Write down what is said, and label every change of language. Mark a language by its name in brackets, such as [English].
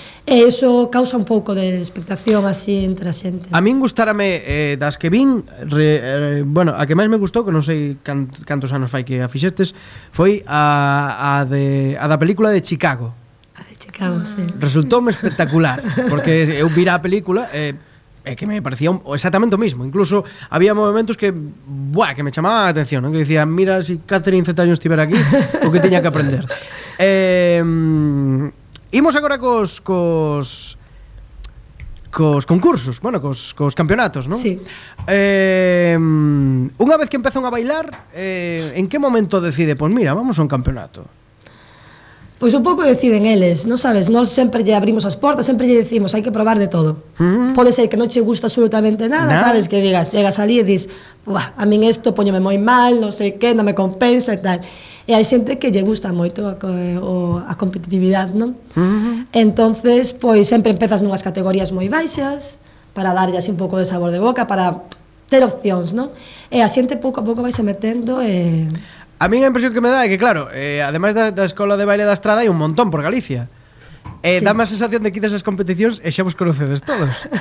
[Galician] E iso causa un pouco de expectación así entre a xente. A min gustárame, das que vin, a que máis me gustou, que non sei cantos anos fai que a fixestes, foi a da película de Chicago. A de Chicago, sí. Resultoume espectacular, porque eu vira a película... que me parecía exactamente o mismo. Incluso había movimentos que me chamaba a atención, ¿no? Que decía, mira, si Catherine Zeta-Jones estivera aquí, o que teña que aprender. Imos agora cos concursos, bueno, cos campeonatos, ¿no? Sí. Unha vez que empezan a bailar, en que momento decide, pues mira, vamos a un campeonato? Pois un pouco deciden eles, non sabes? Nós sempre lle abrimos as portas, sempre lle decimos, hai que probar de todo. Mm-hmm. Pode ser que non che gusta absolutamente nada, sabes? Que digas, chegas ali e dis, a min isto poñeme moi mal, non sei que, non me compensa e tal. E hai xente que lle gusta moito a competitividade, non? Mm-hmm. Entonces, pois sempre empezas nunhas categorías moi baixas, para darlle así un pouco de sabor de boca, para ter opcións, non? E a xente pouco a pouco vaise metendo e... [Spanish] A mí la impresión que me da es que, claro, además de la escuela de baile de Estrada, hay un montón por Galicia. Sí. Da más sensación de que esas competiciones y ya [Galician] vos conocedes [Spanish] todos.